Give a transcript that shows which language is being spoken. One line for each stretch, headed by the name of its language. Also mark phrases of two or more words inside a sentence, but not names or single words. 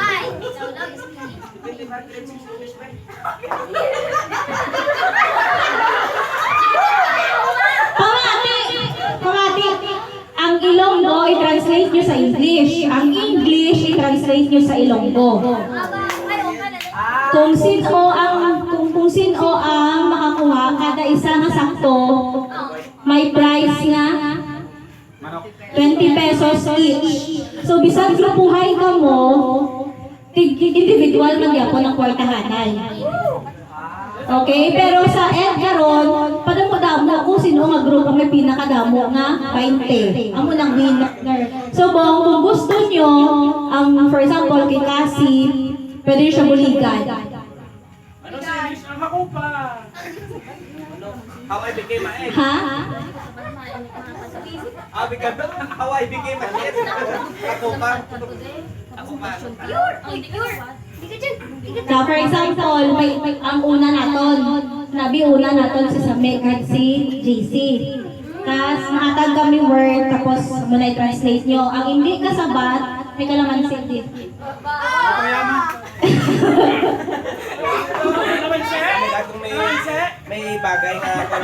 Hiligaynon: Pamati, ang Ilonggo i-translate nyo sa English. Ang English i-translate nyo sa Ilonggo. Kung sino ang makakuha, kada isa na sakto, may price na 20
English: pesos each.
Hiligaynon: So, bisag grupuhay ka mo, individual man yapon ang kwartahanan. Okay? Pero sa karon, padamo-damo kung sino nga group ang may pinakadamo nga 20. Amo nang winner. So, kung gusto nyo,
English: for example,
Hiligaynon: kay Cassie, pwede siya buligan. Ano sa English? Ang makupa!
English: How I became an egg.
Hiligaynon: Ha?
English: How I became an egg.
Hiligaynon: Ako pa.
English: So, for example,
Hiligaynon: may ang una naton, una naton sa Megan si JC. Tapos, nakatag kami word, tapos muna i-translate nyo. Ang hindi kasabat, may kalamansi din.
Filipino: May bagay na